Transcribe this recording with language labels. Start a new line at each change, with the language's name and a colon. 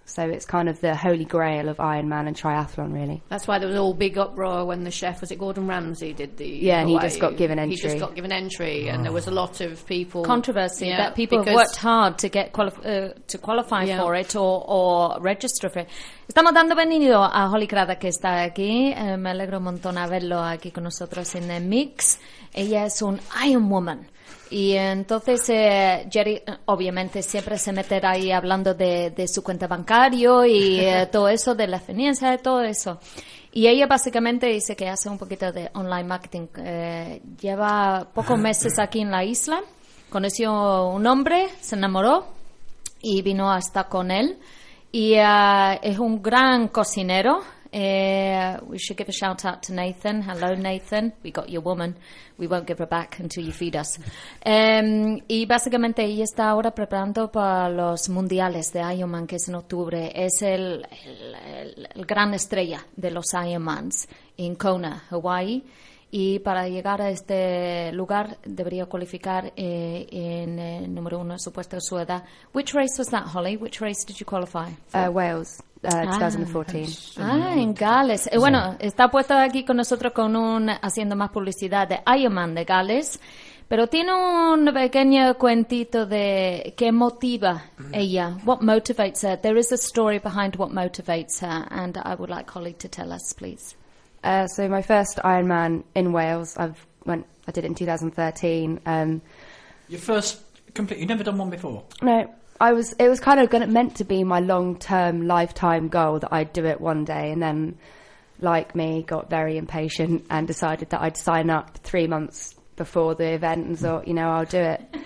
English: So it's kind of the holy grail of Iron Man and triathlon, really. That's why there was all big uproar when the chef, was it Gordon Ramsay, did the... Yeah, and he just got given entry. He just got given entry, and there was a lot of people... Controversy, yeah, that people have worked hard to get to qualify yeah. for it or register for it.
Spanish: Estamos dando bienvenido a Holly Crada, que está aquí. Me alegro un montón haberlo aquí con nosotros en The Mix. Ella es un Iron Woman. Y entonces Jerry obviamente siempre se meterá ahí hablando de su cuenta bancaria y todo eso, de la financia, de todo eso. Y ella básicamente dice que hace un poquito de online marketing. Lleva pocos meses aquí en la isla, conoció un hombre, se enamoró y vino a estar con él. Y es un gran cocinero.
English: We should give a shout out to Nathan. Hello, Nathan. We got your woman. We won't give her back until you feed us.
Spanish: Y básicamente ella está ahora preparando para los mundiales de Ironman, que es en octubre. Es el gran estrella de los Ironmans en Kona, Hawaii. Y para llegar a este lugar debería cualificar en número uno, supuesto, su edad.
English: Which race was that, Holly? Which race did you qualify for? Wales. 2014.
Spanish: En Gales. Bueno, está puesto aquí con nosotros con un haciendo más publicidad de Ironman de Gales, pero tiene un pequeño cuentito de qué motiva ella.
English: What motivates her? There is a story behind what motivates her, and I would like Holly to tell us, please. So my first Ironman in Wales, I did it in 2013. Your first complete? You've never done one before? No. It was meant to be my long-term lifetime goal that I'd do it one day, and then, like me, got very impatient and decided that I'd sign up 3 months before the event and thought, you know, I'll do it.